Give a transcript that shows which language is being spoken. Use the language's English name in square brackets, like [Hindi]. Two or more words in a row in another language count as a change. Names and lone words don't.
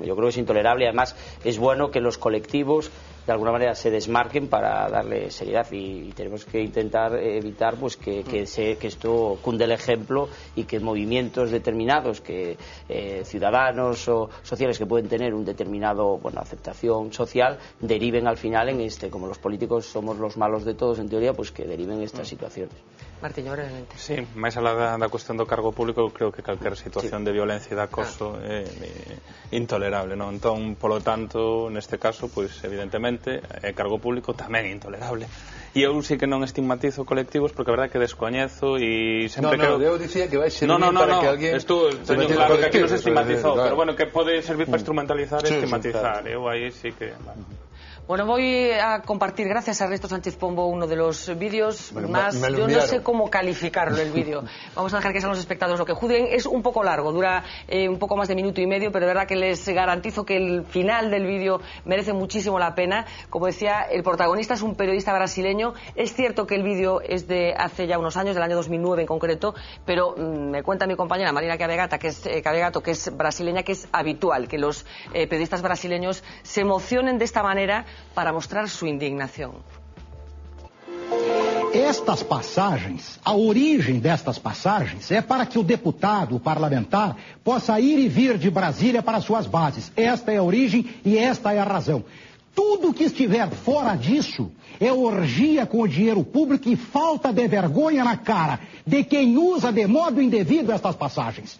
[Spanish] Yo creo que es intolerable y además es bueno que los colectivos de alguna manera se desmarquen para darle seriedad y tenemos que intentar evitar pues que esto cunde el ejemplo y que movimientos determinados, que ciudadanos o sociales que pueden tener un determinado aceptación social, deriven al final en como los políticos somos los malos de todos en teoría, pues que deriven estas situaciones. [Galician] Martiño, brevemente. Sí, máis alá da cuestión do cargo público, creo que calquer situación de violencia e de acoso é intolerable, non? Entón, polo tanto, neste caso, pois evidentemente, o cargo público tamén é intolerable. E eu sí que non estigmatizo colectivos porque a verdade que descoñezo e sempre creo... eu dicía que vai servir para que alguén... Teño claro que aquí non se estigmatizou, pero bueno, que pode servir para instrumentalizar e estigmatizar. Eu aí sí que... [Spanish] Bueno, voy a compartir, gracias a Ernesto Sánchez Pombo, uno de los vídeos más... Yo no sé cómo calificarlo, el vídeo. Vamos a dejar que sean los espectadores lo que juzguen. Es un poco largo, dura un poco más de minuto y medio, pero de verdad que les garantizo que el final del vídeo merece muchísimo la pena. Como decía, el protagonista es un periodista brasileño. Es cierto que el vídeo es de hace ya unos años, del año 2009 en concreto, pero me cuenta mi compañera Marina Cavegato, que es brasileña, que es habitual que los periodistas brasileños se emocionen de esta manera para mostrar su indignación. [Portuguese] Estas passagens, a origem destas passagens é para que o deputado, o parlamentar, possa ir e vir de Brasília para suas bases. Esta é a origem e esta é a razão. Tudo que estiver fora disso é orgia com o dinheiro público e falta de vergonha na cara de quem usa de modo indevido estas passagens.